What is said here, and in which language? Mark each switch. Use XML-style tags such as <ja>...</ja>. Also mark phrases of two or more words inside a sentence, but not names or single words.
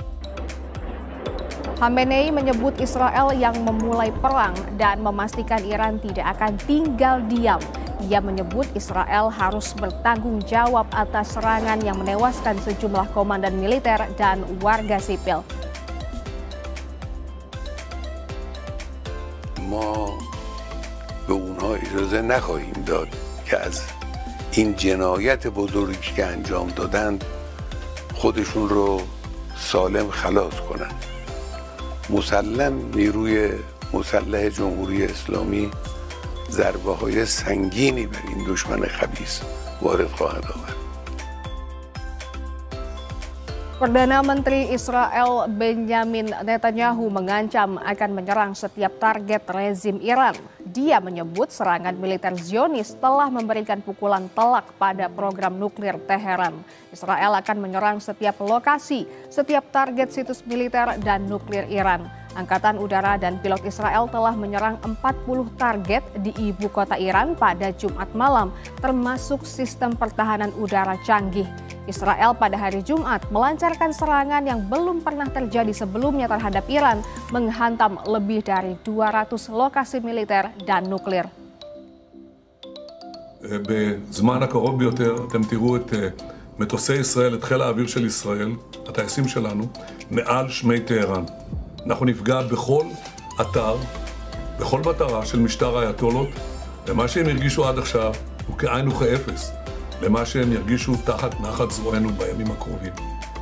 <id>Khamenei menyebut Israel yang memulai perang dan memastikan Iran tidak akan tinggal diam. Ia menyebut Israel harus bertanggung jawab atas serangan yang menewaskan sejumlah komandan militer dan warga sipil.</id> <fa>ما به اونها اجازه نخواهیم داد که از این جنایت بزرگی که انجام دادند خودشون رو سالم خلاص کنند. مسلم نیروی مسلح جمهوری اسلامی ضربه های سنگینی بر این دشمن خبیث وارد خواهد آورد.</fa> <id>Perdana Menteri Israel Benjamin Netanyahu mengancam akan menyerang setiap target rezim Iran. Dia menyebut serangan militer Zionis telah memberikan pukulan telak pada program nuklir Teheran. Israel akan menyerang setiap lokasi, setiap target situs militer dan nuklir Iran. Angkatan Udara dan pilot Israel telah menyerang 40 target di ibu kota Iran pada Jumat malam, termasuk sistem pertahanan udara canggih. Israel pada hari Jumat melancarkan serangan yang belum pernah terjadi sebelumnya terhadap Iran, menghantam lebih dari 200 lokasi militer dan nuklir.</id> <he>בזמן הקרוב ביותר אתם תראו את מטוסי ישראל, את חיל האוויר של ישראל, הטייסים שלנו, מעל שמי טהרן. אנחנו נפגע בכל אתר, בכל מטרה של משטר האייתולות, ומה שהם הרגישו עד עכשיו הוא כאין וכאפס למה שהם ירגישו תחת נחת זרוענו בימים הקרובים.</he>